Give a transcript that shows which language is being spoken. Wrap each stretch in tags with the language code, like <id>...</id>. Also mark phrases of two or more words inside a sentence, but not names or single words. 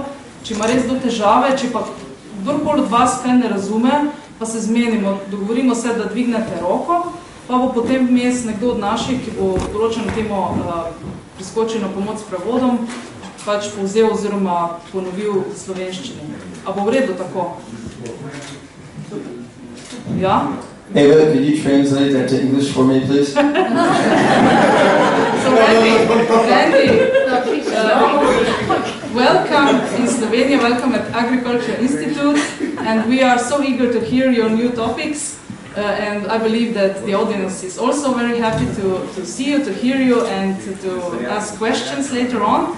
<sl>Če ima res do težave, če pa kdorkoli od vas kaj ne razume, pa se zmenimo, dogovorimo se, da dvignete roko, pa bo potem vmes nekdo od naših, ki bo določeno temo priskočil na pomoč s prevodom, pač povzel oziroma ponovil slovenščini. A bo v redu tako? Ja?</sl> <en>Ava, could you translate that to English for me, please? So Randy, welcome in Slovenia, welcome at Agriculture Institute, and we are so eager to hear your new topics, and I believe that the audience is also very happy to see you, to hear you, and to ask questions later on.</en>